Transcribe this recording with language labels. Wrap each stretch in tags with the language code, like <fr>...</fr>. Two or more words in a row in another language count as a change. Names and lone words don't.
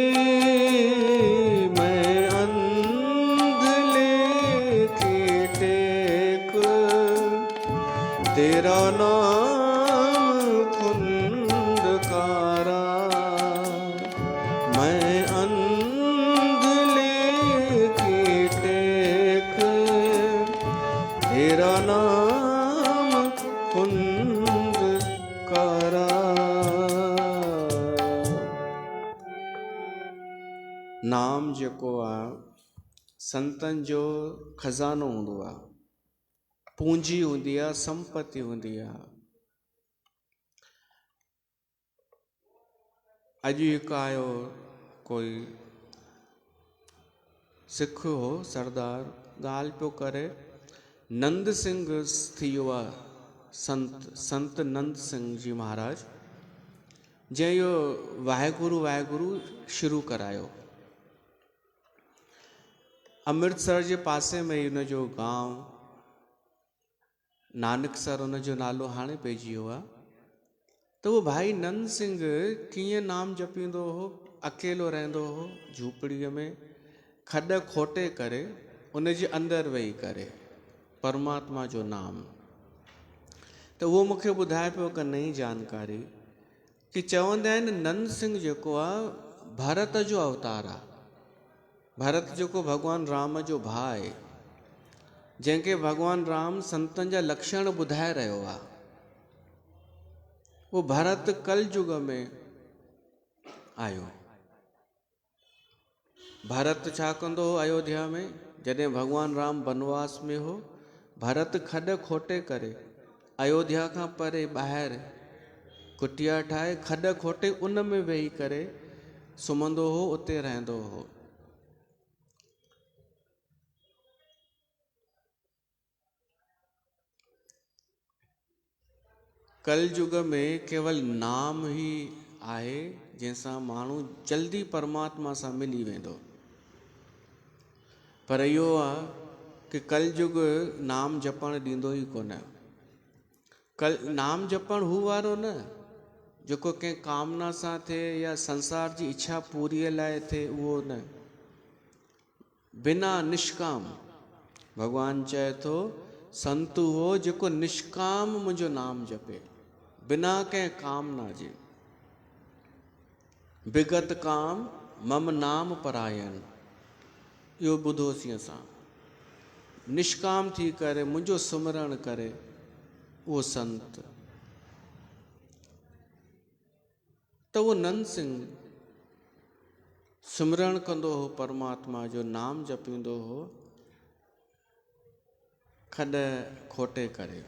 <pa>ਮੈਂ ਅੰਧਲੇ ਕੀ ਟੇਕ ਤੇਰਾ ਨਾਮ ਖੁੰਦਕਾਰਾ ਮੈਂ ਅੰਧਲੇ ਕੀ ਟੇਕ ਤੇਰਾ ਨਾਮ ਖੁੰਦਕਾਰਾ</pa> <sd>नाम जेको आहे संतनि जो खज़ानो हूंदो आहे पूंजी हूंदी आहे संपत्ति हूंदी आहे अॼु हिकु आयो कोई सिख हो सरदार ॻाल्हि पियो करे नंद सिंह थी वियो आहे संत नंद सिंह जी महाराज जंहिं इहो वाहेगुरु वाहेगुरु शुरू करायो अमृतसर जे पासे में ही हुनजो गांव नानकसर हुनजो नालो हाणे पइजी वियो आहे त उहो भाई नंद सिंह कीअं नाम जपींदो हो अकेलो रहंदो हो झूपड़ीअ में खॾ खोटे करे उनजे अंदरि वेही करे परमात्मा जो नाम त उहो मूंखे ॿुधाए पियो हिकु नई जानकारी कि चवंदा आहिनि नंद सिंह जेको आहे भरत जो अवतार आहे भरत जेको भॻवानु राम जो भाउ आहे जंहिंखे भगवान राम संतनि जा लक्षण ॿुधाए रहियो आहे। वो भरत कलयुग में आयो। भरत छा कंदो हो अयोध्या में? जॾहिं भगवान राम वनवास में हो, भरत खॾ खोटे करे अयोध्या खां परे ॿाहिरि कुटिया ठाहे खॾ खोटे उन में वेही करे सुम्हंदो हो, उते रहंदो हो। कलयुग में केवल नाम ही आहे जंहिंसां माण्हू जल्दी परमात्मा सां मिली वेंदो। पर इहो आहे कि कलयुग नाम जपण ॾींदो ई कोन। नाम जपण हू वारो न जेको कंहिं कामना सां थिए या संसार जी इच्छा पूरीअ लाइ थिए, उहो न। बिना निष्काम, भगवान चए थो संत हो जेको निष्काम मुंहिंजो नाम जपे, बिना कंहिं कामना जे।</sd> <awa>विगत काम मम नाम परायन,</awa> <sd>इहो ॿुधोसीं असां। निष्काम थी करे मुंहिंजो सुमरण करे उहो संत। त उहो नंद सिंह सिमरण कंदो हो परमात्मा जो, नाम जपींदो हो खॾ खोटे करे।</sd>